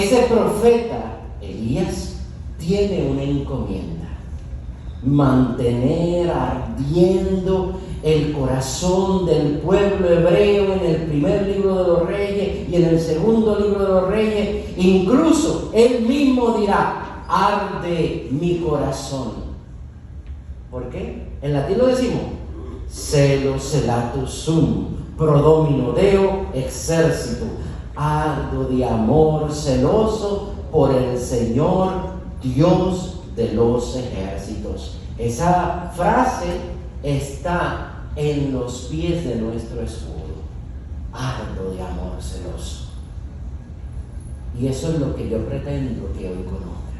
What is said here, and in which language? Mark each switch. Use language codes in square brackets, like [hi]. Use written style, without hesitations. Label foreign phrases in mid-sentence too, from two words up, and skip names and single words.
[es] Ese profeta, Elías, tiene una encomienda: mantener ardiendo el corazón del pueblo hebreo en el primer libro de los Reyes y en el segundo libro de los Reyes. Incluso él mismo dirá, arde mi corazón. ¿Por qué? En latín lo decimos, [la] celo celatus sum, prodomino deo exercito, [es] ardo de amor celoso por el Señor Dios de los ejércitos. Esa frase está en los pies de nuestro escudo. Ardo de amor celoso. Y eso es lo que yo pretendo que hoy conozcan.